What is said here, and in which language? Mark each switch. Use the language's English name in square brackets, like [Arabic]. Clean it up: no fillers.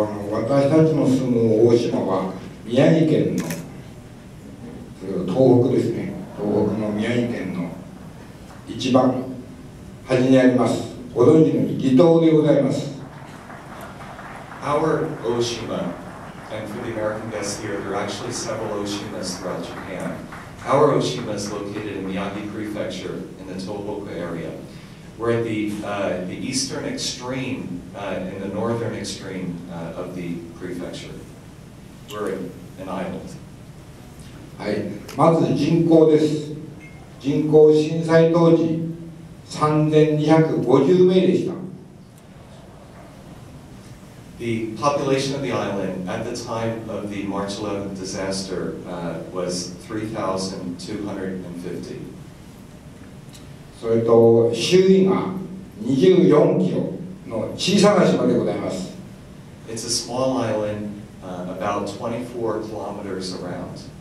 [Japanese] 私たちの住む大島は宮城県の東北ですね、東北の宮城県の一番端にあります。ご存知の離島でございます。 [English] Our Oshima, and for the American guests here, there are actually several Oshimas throughout Japan. Our Oshima is located in Miyagi Prefecture in the Tohoku area. We're at the eastern extreme and the northern extreme of the prefecture. We're an island. [Japanese] はい、まず人口です。人口震災当時3250名でした。 [English] The population of the island at the time of the March 11th disaster was 3,250. [Japanese] それと周囲が24キロの小さな島でございます。 [English] It's a small island, about 24 kilometers around.